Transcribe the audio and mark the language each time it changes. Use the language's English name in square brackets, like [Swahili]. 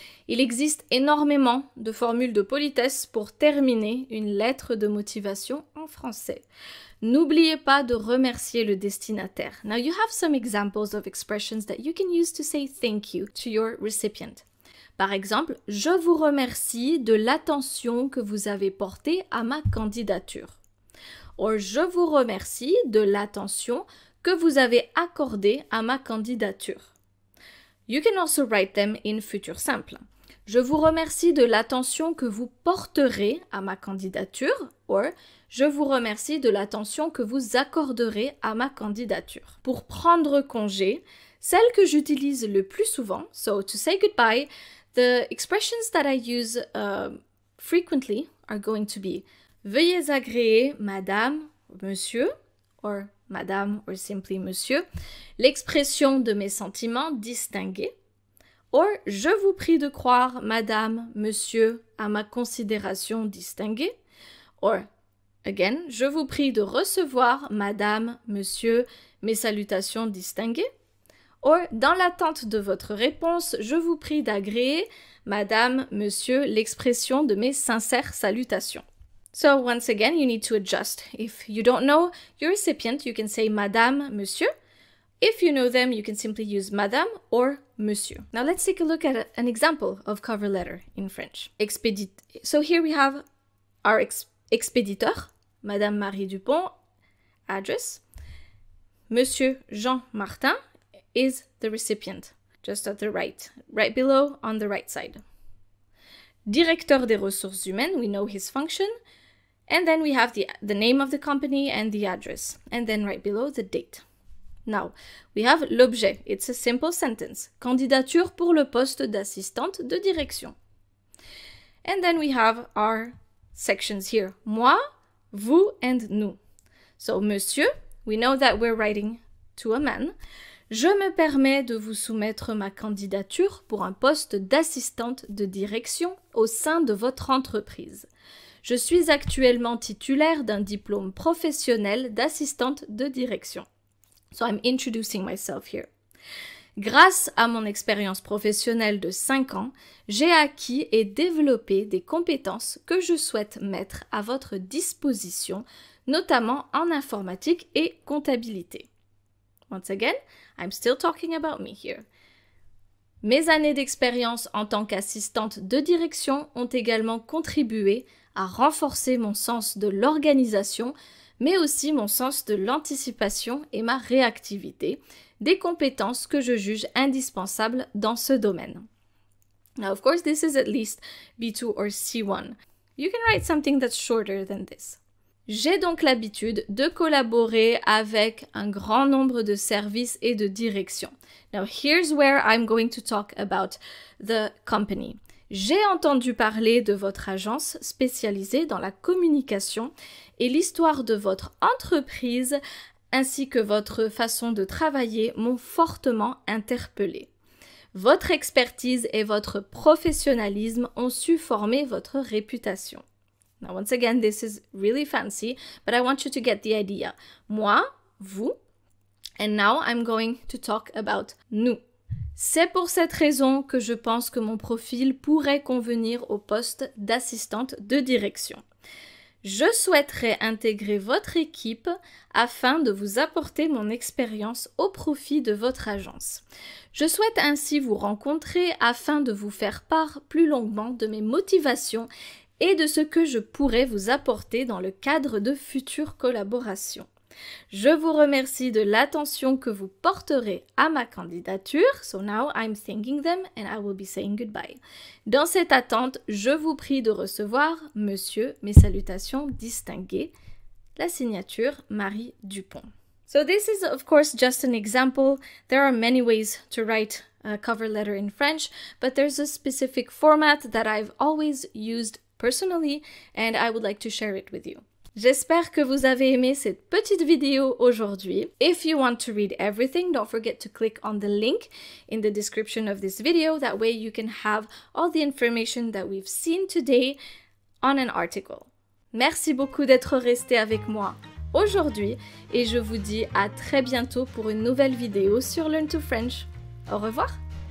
[French] Il existe énormément de formules de politesse pour terminer une lettre de motivation en français. N'oubliez pas de remercier le destinataire. [English] Now you have some examples of expressions that you can use to say thank you to your recipient. [French] Par exemple, je vous remercie de l'attention que vous avez portée à ma candidature. Or, je vous remercie de l'attention que vous avez accordée à ma candidature. [English] You can also write them in futur simple. [French] Je vous remercie de l'attention que vous porterez à ma candidature, or je vous remercie de l'attention que vous accorderez à ma candidature. Pour prendre congé, celle que j'utilise le plus souvent, [English] so to say goodbye, the expressions that I use frequently are going to be [French] veuillez agréer madame, monsieur, or madame [English] or simply [French] monsieur, l'expression de mes sentiments distingués, or je vous prie de croire madame, monsieur à ma considération distinguée, or again, je vous prie de recevoir madame, monsieur mes salutations distinguées, or dans l'attente de votre réponse, je vous prie d'agréer madame, monsieur l'expression de mes sincères salutations. [English] So once again, you need to adjust. If you don't know your recipient, you can say madame, monsieur. If you know them, you can simply use madame or monsieur. Now let's take a look at an example of cover letter in French. So here we have our expéditeur, Madame Marie Dupont, address. Monsieur Jean Martin is the recipient, just at the right below on the right side. [French] Directeur des ressources humaines, [English] we know his function. And then we have the name of the company and the address. And then right below, the date. Now, we have l'objet. It's a simple sentence. [French] Candidature pour le poste d'assistante de direction. [English] And then we have our sections here. Moi, vous, and nous. So, monsieur, we know that we're writing to a man. [French] Je me permets de vous soumettre ma candidature pour un poste d'assistante de direction au sein de votre entreprise. Je suis actuellement titulaire d'un diplôme professionnel d'assistante de direction. [English] So I'm introducing myself here. [French] Grâce à mon expérience professionnelle de 5 ans, j'ai acquis et développé des compétences que je souhaite mettre à votre disposition, notamment en informatique et comptabilité. [English] Once again, I'm still talking about me here. [French] Mes années d'expérience en tant qu'assistante de direction ont également contribué à renforcer mon sens de l'organisation, mais aussi mon sens de l'anticipation et ma réactivité, des compétences que je juge indispensables dans ce domaine. [English] Now, of course, this is at least B2 or C1. You can write something that's shorter than this. [French] J'ai donc l'habitude de collaborer avec un grand nombre de services et de directions. [English] Now, here's where I'm going to talk about the company. [French] J'ai entendu parler de votre agence spécialisée dans la communication et l'histoire de votre entreprise ainsi que votre façon de travailler m'ont fortement interpellée. Votre expertise et votre professionnalisme ont su former votre réputation. [English] Now, once again, this is really fancy, but I want you to get the idea. Moi, vous, and now I'm going to talk about nous. [French] C'est pour cette raison que je pense que mon profil pourrait convenir au poste d'assistante de direction. Je souhaiterais intégrer votre équipe afin de vous apporter mon expérience au profit de votre agence. Je souhaite ainsi vous rencontrer afin de vous faire part plus longuement de mes motivations et de ce que je pourrais vous apporter dans le cadre de futures collaborations. Je vous remercie de l'attention que vous porterez à ma candidature. [English] So now I'm thanking them and I will be saying goodbye. [French] Dans cette attente, je vous prie de recevoir, monsieur, mes salutations distinguées, la signature Marie Dupont. [English] So this is of course just an example. There are many ways to write a cover letter in French, but there's a specific format that I've always used personally and I would like to share it with you. [French] J'espère que vous avez aimé cette petite vidéo aujourd'hui. [English] If you want to read everything, don't forget to click on the link in the description of this video. That way you can have all the information that we've seen today on an article. [French] Merci beaucoup d'être resté avec moi aujourd'hui et je vous dis à très bientôt pour une nouvelle vidéo sur Learn to French. Au revoir!